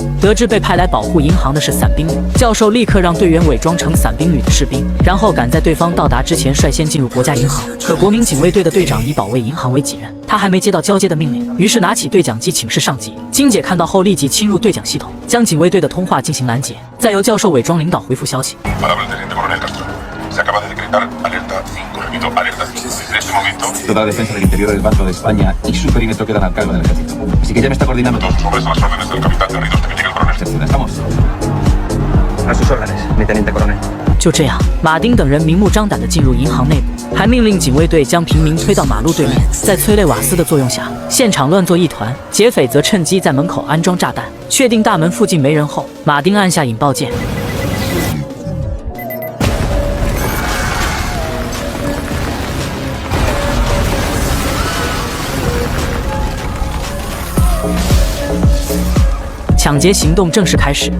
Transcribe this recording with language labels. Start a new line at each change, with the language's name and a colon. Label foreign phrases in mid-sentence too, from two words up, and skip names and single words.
Chinese: 得知被派来保护银行的是伞兵旅，教授立刻让队员伪装成伞兵旅的士兵，然后赶在对方到达之前率先进入国家银行。可国民警卫队的队长以保卫银行为己任，他还没接到交接的命令，于是拿起对讲机请示上级。金姐看到后立即侵入对讲系统，将警卫队的通话进行拦截，再由教授伪装领导回复消息。
Spanish: Toda la defensa del interior del Banco de España y su perímetro quedan al cargo del ejército. Así que ya me está coordinando todo. Sobre las órdenes del capitán Garrido hasta que llegue el coronel. ¿Estamos? A sus órdenes, mi teniente coronel.
Chinese: 就这样，马丁等人明目张胆地进入银行内部，还命令警卫队将平民推到马路对面。在催泪瓦斯的作用下，现场乱作一团。劫匪则趁机在门口安装炸弹。确定大门附近没人后，马丁按下引爆键。抢劫行动正式开始。